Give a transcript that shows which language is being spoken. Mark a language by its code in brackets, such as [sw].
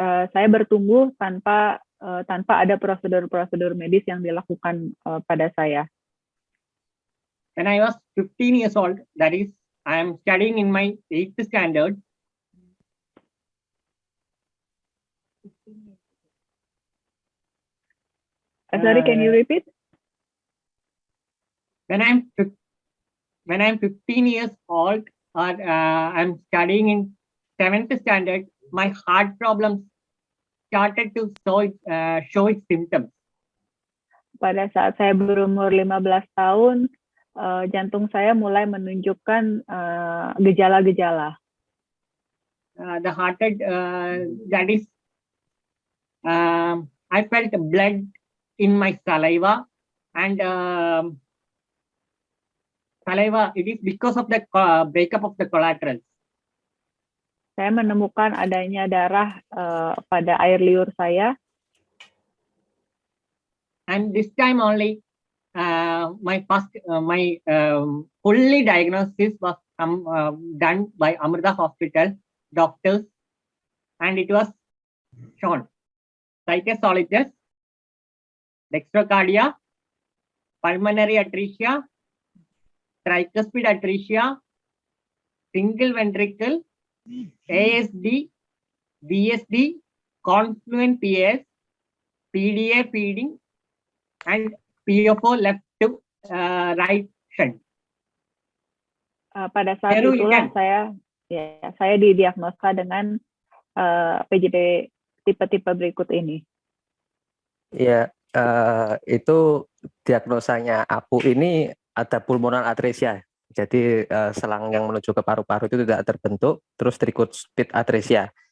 [id] Saya bertumbuh tanpa ada prosedur-prosedur medis yang dilakukan pada saya. [en] When I was 15 years old, that is, I am studying in my 8th standard. Sorry, can you repeat? When I'm 15 years old, or I'm studying in 7th standard, my heart problems started to show its symptoms. [id] Pada saat saya berumur 15 tahun, jantung saya mulai menunjukkan gejala-gejala. [en] The heart rate, that is, I felt blood in my saliva, and saliva, it is because of the breakup of the collaterals. [id] Saya menemukan adanya darah pada air liur saya. [en] And this time only, my fully diagnosis was done by Amrita Hospital doctors, and it was shown cytosolitis, dextrocardia, pulmonary atresia, tricuspid atresia, single ventricle, ASD, VSD, confluent PAS, PDA feeding, and PFO left to right shunt. [id] Pada saat itulah saya didiagnosa dengan PJB tipe-tipe berikut ini. Ya, itu diagnosanya Appu ini ada pulmonal atresia. Jadi selang yang menuju ke paru-paru itu tidak terbentuk, terus TRICUSPID atresia.